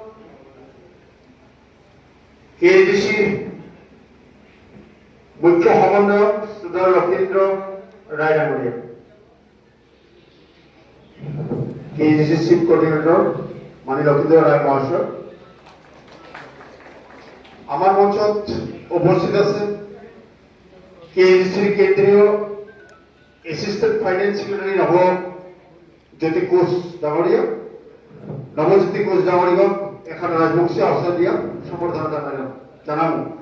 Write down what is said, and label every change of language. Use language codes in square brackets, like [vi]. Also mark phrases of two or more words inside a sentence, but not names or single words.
[as] KGC মুখ্য সমন্বয়ক শ্রদ্ধা লক্ষীন্দ্র রায় ডাঙৰীয়া, KGC [en] Chief Coordinator [as] লক্ষীন্দ্র রায় মহাশয়। আমার মঞ্চত উপস্থিত আছে KGC কেন্দ্রীয় [en] Assistant Finance Secretary [as] নবজ্যোতি কোচ ডাঙৰীয়া। নবজ্যোতি কোচ ডাঙৰীয়াক এখন রাজবংশী আওসা দিয়া সম্বর্ধনা জানাবো।